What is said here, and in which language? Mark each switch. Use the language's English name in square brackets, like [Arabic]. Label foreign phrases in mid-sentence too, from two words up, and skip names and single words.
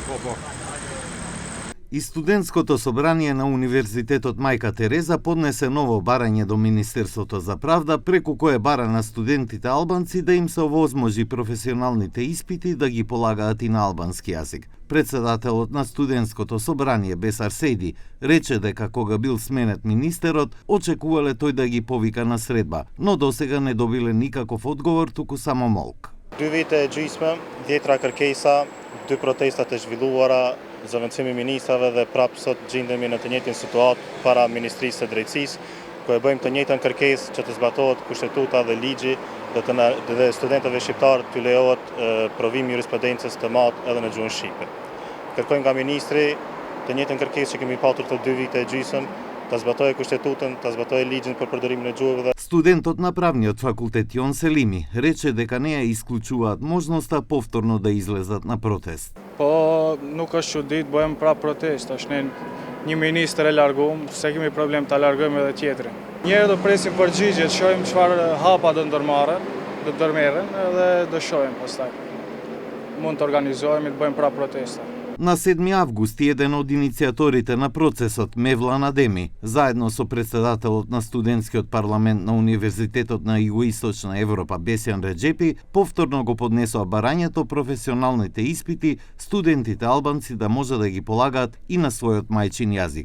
[Macedonian] И студентското собрание на Универзитетот Мајка Тереза поднесе ново барање до Министерството за правда, преку кое бара на студентите албанци да им се овозможи професионалните испити да ги полагаат и на албански јазик. Председателот на студентското собрание Бесар Сейди рече дека кога бил сменет министерот, очекувале тој да ги повика на средба, но досега не добиле никаков одговор, туку само молк. [Albanian] 2 vite e gjysmë, 10 kërkesa, 2 protesta të zhvilluara, zëvendësimi ministrave dhe prapë sot gjendemi në të njëjtin situatë para Ministrisë së Drejtësisë, ku e bëjmë të njëjtën kërkesë që të zbatohet kushtetuta dhe ligji dhe studentëve shqiptarë t'u lejohet provimi jurisprudencës të madh edhe në gjuhën shqipe. Kërkojmë nga ministri të njëjtën kërkesë që kemi patur të 2 vite e gjysmë, ta zbatoje kushtetutën, ta zbatoje ligjin për përdorimin e gjuhëve. [Macedonian] Студентот на правниот факултет Јон Селими рече дека не ја исклучуваат можноста повторно да излезат на протест. [Albanian] Po nuk është çudit, bëjmë prap protest, tash ne një ministër e larguam, se kemi problem ta largojmë edhe tjetrin. Njerë do presim përgjigje, të shohim çfarë hapa do ndërmerren edhe do shohim pastaj. Mund të organizohemi të bëjmë prap protesta. [Macedonian] На 7 август еден од иницијаторите на процесот, Мевлан Адеми, заедно со председателот на студентскиот парламент на Универзитетот на Југоисточна Европа Бесјан Реджепи, повторно го поднесоа барањето професионалните испити студентите албанци да може да ги полагаат и на својот мајчин јазик.